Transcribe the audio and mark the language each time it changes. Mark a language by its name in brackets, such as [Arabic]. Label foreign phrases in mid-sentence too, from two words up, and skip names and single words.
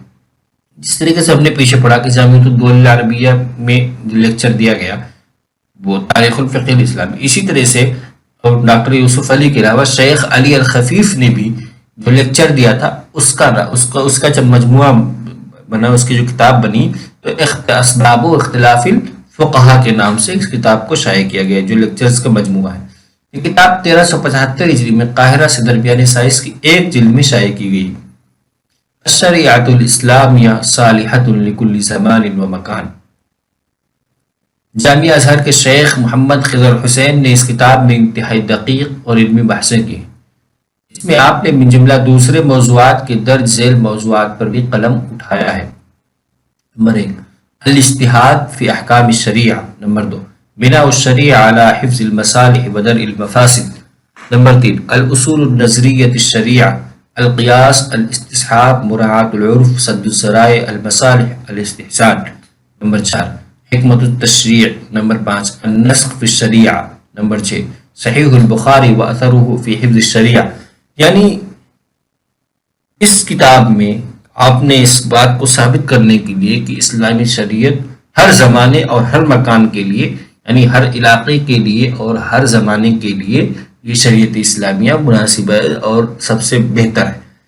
[Urdu] جس طریقے سے ہم نے پیچھے پڑھا کہ جامعۃ الدول العربیہ میں جو لیکچر دیا گیا وہ [Arabic] تاریخ الفقہ الاسلامی، [Urdu] اسی طرح سے ڈاکٹر یوسف علی کے علاوہ شیخ علی الخفیف نے بھی جو لیکچر دیا تھا اس کا جب مجموعہ بنا، اس کی جو کتاب بنی تو [Arabic] اسباب و اختلاف الفقہا [Urdu] کے نام سے اس کتاب کو شائع کیا گیا، جو لیکچرز کا مجموعہ ہے۔ یہ کتاب 1375 ہجری میں قاہرہ سے درمیان سائز کی ایک جلد میں شائع کی گئی۔ [Arabic] الشریعۃ الاسلامیہ صالحۃ لکل زمان و مکان، [Urdu] جامعہ ازہر کے شیخ محمد خضر حسین نے اس کتاب میں انتہائی دقیق اور علمی بحثیں کی ہیں۔ اس میں آپ نے من جملہ دوسرے موضوعات کے درج ذیل موضوعات پر بھی قلم اٹھایا ہے۔ [Arabic] نمبر 1 الاجتہاد فی احکام الشریعہ، نمبر 2 بناء الشریعہ علی حفظ المصالح و درء المفاسد، نمبر 3 الاصول النظریۃ الشریعہ، القیاس، الاستصحاب، مراعاۃ العرف، سد الذرائع، المصالح، الاستحسان، نمبر 4 حکمت التشریع، نمبر 5 النسخ فی الشریعہ، نمبر 6 صحیح البخاری و اثرہ فی حفظ الشریعہ۔ [Urdu] یعنی اس کتاب میں آپ نے اس بات کو ثابت کرنے کے لیے کہ اسلامی شریعت ہر زمانے اور ہر مکان کے لیے، یعنی ہر علاقے کے لیے اور ہر زمانے کے لیے یہ شریعت اسلامیہ مناسب ہے اور سب سے بہتر ہے۔